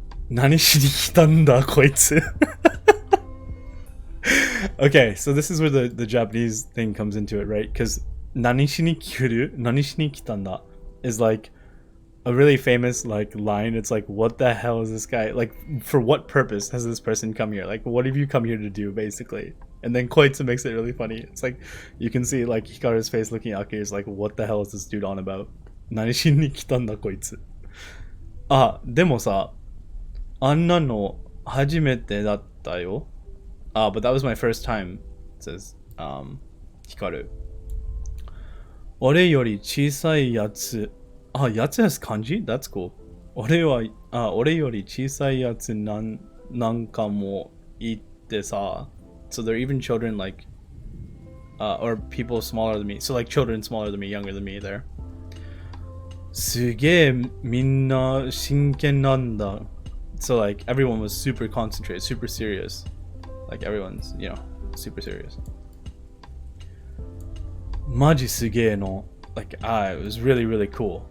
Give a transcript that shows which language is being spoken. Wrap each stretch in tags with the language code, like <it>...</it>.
<ja>何しに来たんだこいつ。</ja> <en>Okay, so this is where the Japanese thing comes into it, right? Because</en> <ja>何しに来たんだ</ja> <en>is like a really famous like line. It's like, what the hell is this guy, like, for what purpose has this person come here? Like, what have you come here to do, basically? And then Koitsu makes it really funny. It's like, you can see like Hikaru's face looking at Akira is like, what the hell is this dude on about?</en> <ja>何しに来たんだこいつ。でもさ、あんなの初めてだったよ。</ja> <en>But that was my first time, says Hikaru.</en> <ja>俺より小さいやつ。</ja> <en>やつ has kanji? That's cool.</en> <ja>俺より小さいやつなんかもいてさ。</ja> <en>So they're even children like, or people smaller than me. So like children smaller than me, younger than me there.</en> <ja>すげえみんな真剣なんだ.</ja> <en>So like everyone was super concentrated, super serious. Like everyone's, you know, super serious.</en> <ja>マジすげえの.</ja> <en>Like, it was really, really cool.</en>